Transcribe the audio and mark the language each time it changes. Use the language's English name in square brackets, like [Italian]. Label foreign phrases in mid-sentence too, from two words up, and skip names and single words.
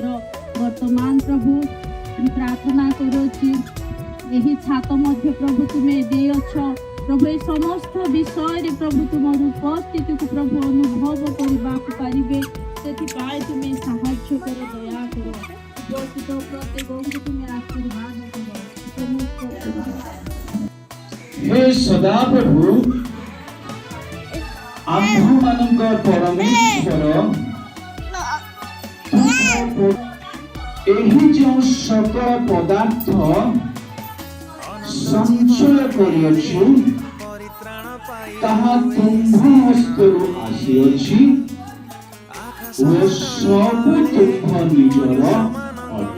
[Odia] ବର୍ତ୍ତମାନ ପ୍ରଭୁ ପ୍ରାର୍ଥନା କରୁଅଛି ଏହି ଛାତ ମଧ୍ୟ ପ୍ରଭୁ ତୁମେ ଦେଇଅଛ ପ୍ରଭୁ। ଏ ସମସ୍ତ ବିଷୟରେ ପ୍ରଭୁ ତୁମର ଉପସ୍ଥିତିକୁ ପ୍ରଭୁ ଅନୁଭବ କରିବାକୁ ପାରିବେ, ସେଥିପାଇଁ ତୁମେ ସାହାଯ୍ୟ କର, ଦୟା କର। ଉପସ୍ଥିତ ପ୍ରତ୍ୟେକଙ୍କୁ ତୁମେ ଆଶୀର୍ବାଦ କର। ହେ ସଦାପ୍ରଭୁ ଆମ୍ଭମାନଙ୍କ ପରମେଶ୍ୱର ଏହି ଯେଉଁ ସକଳ ପଦାର୍ଥ ସଞ୍ଚୟ କରିଅଛୁ ତାହା ତୁମ୍ଭ ହସ୍ତରୁ ଆସିଅଛି ଓ ସବୁ ତୁମ୍ଭ ନିଜର ଅଟେ।